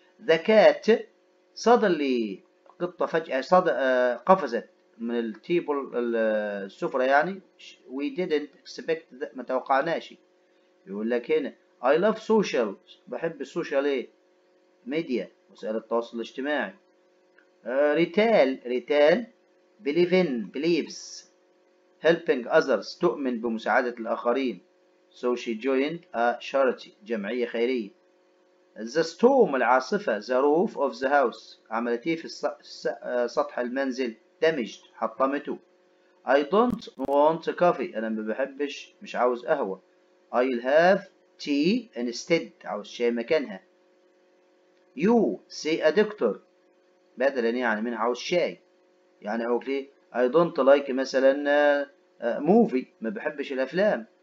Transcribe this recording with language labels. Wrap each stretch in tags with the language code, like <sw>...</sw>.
<ar>The cat suddenly، قطة فجأة قفزت من التيبل السفرة يعني،</ar> <en>we didn't expect that،</en> <ar>ما توقعناش. يقول لك هنا</ar> <en>I love social،</en> <ar>بحب السوشيال ايه؟ ميديا، وسائل التواصل الاجتماعي. ريتال</ar> <en>believes helping others،</en> <ar>تؤمن بمساعدة الآخرين.</ar> <en>so she joined a charity،</en> <ar>جمعية خيرية.</ar> <en>the storm، العاصفة. the roof of the house،</en> <ar>عملت ايه في سطح المنزل؟</ar> <en>damaged، حطمته. I don't want coffee،</en> <ar>أنا ما بحبش، مش عاوز قهوة.</ar> <en>I'll have tea instead،</en> <ar>عاوز شاي مكانها.</ar> <en>you see a doctor،</en> <ar>بدلا يعني من عاوز شاي، يعني أقول ليه</ar> <en>I don't like</en> <ar>مثلا movie، ما بحبش الأفلام.</ar>